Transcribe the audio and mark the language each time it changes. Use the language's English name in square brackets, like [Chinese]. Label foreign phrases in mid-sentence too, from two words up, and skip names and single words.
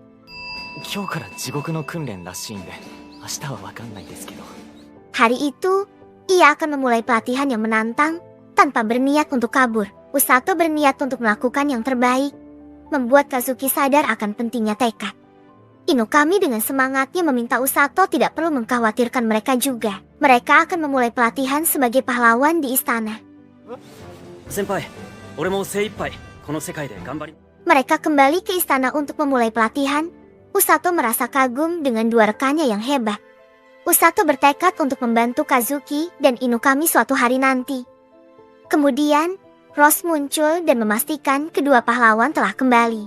[Indonesian] Hari itu, ia akan memulai pelatihan yang menantang tanpa berniat untuk kabur. Usato berniat untuk melakukan yang terbaik, membuat Kazuki sadar akan pentingnya tekad. Inukami dengan semangatnya meminta Usato tidak perlu mengkhawatirkan mereka juga. Mereka akan memulai pelatihan sebagai pahlawan di istana. [Japanese] 先輩、俺も精一杯この世界で頑張り. [Indonesian] Mereka kembali ke istana untuk memulai pelatihan. Usato merasa kagum dengan 2 rekannya yang hebat. Usato bertekad untuk membantu Kazuki dan Inukami suatu hari nanti. Kemudian, Rose muncul dan memastikan kedua pahlawan telah kembali.